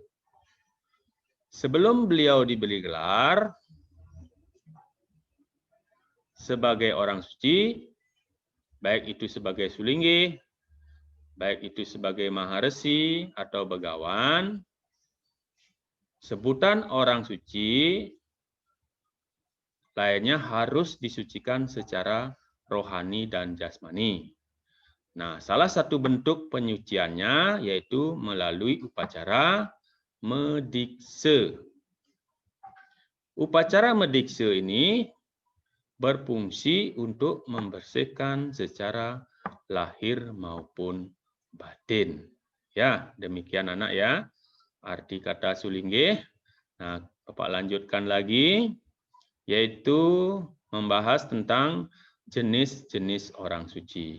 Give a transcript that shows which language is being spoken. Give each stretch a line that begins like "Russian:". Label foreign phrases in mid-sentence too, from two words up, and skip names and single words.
Indonesian: Sebelum beliau diberi gelar sebagai orang suci, baik itu sebagai Sulingge, baik itu sebagai Maharesi atau Begawan, sebutan orang suci lainnya harus disucikan secara rohani dan jasmani. Nah, salah satu bentuk penyuciannya yaitu melalui upacara medikse. Upacara medikse ini berfungsi untuk membersihkan secara lahir maupun batin. Ya, demikian anak ya. Arti kata Sulingge. Nah, Bapak lanjutkan lagi, yaitu membahas tentang jenis-jenis orang suci.